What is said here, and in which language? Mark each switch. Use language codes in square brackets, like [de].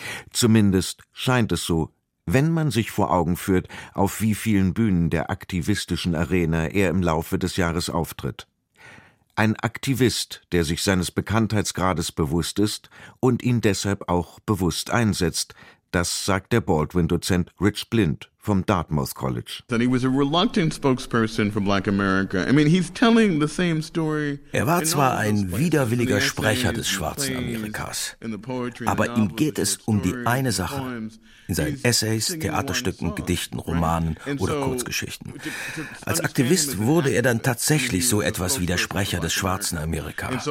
[de] Zumindest scheint es so, wenn man sich vor Augen führt, auf wie vielen Bühnen der aktivistischen Arena er im Laufe des Jahres auftritt. Ein Aktivist, der sich seines Bekanntheitsgrades bewusst ist und ihn deshalb auch bewusst einsetzt, das sagt der Baldwin-Dozent Rich Blind vom Dartmouth College. [en] That he was a reluctant spokesperson for Black America. I mean, he's telling the same story. [de] Er war zwar ein widerwilliger Sprecher des schwarzen Amerikas, aber ihm geht es um die eine Sache. In seinen Essays, Theaterstücken, Gedichten, Romanen oder Kurzgeschichten. Als Aktivist wurde er dann tatsächlich so etwas wie der Sprecher des schwarzen Amerika.